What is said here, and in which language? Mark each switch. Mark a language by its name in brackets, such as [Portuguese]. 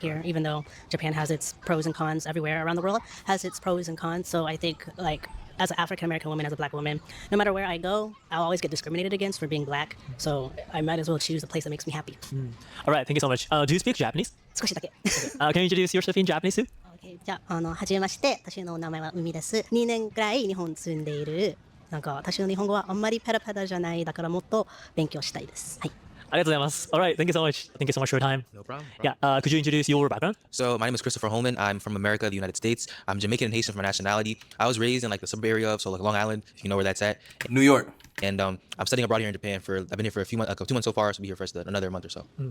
[English] here, even though Japan has its pros and cons everywhere around the world, has its pros and cons. So I think like as an African American woman, as a black woman, no matter where I go, I'll always get discriminated against for being black. So I might as well choose a place that makes me happy. All right, thank you so much. Do you speak Japanese? [Japanese] 少しだけ。 [English] Can you introduce yourself in Japanese too? [Japanese] Okay, じゃあ、はじめまして。私の名前は海です。2年くらい日本に住んでいる。なんか私の日本語はあんまりペラペラじゃない。だからもっと勉強したいです。はい。ありがとうございます. [English] All right, thank you so much. Thank you so much for your time. No problem. Yeah, could you introduce your background? So my name is Christopher Holman. I'm from America, the United States. I'm Jamaican and Haitian from nationality. I was raised in like the suburb area of like Long Island, if you know where that's at. New York. And I'm studying abroad here in Japan I've been here for a few months, 2 months so far. So I'll be here for another month or so.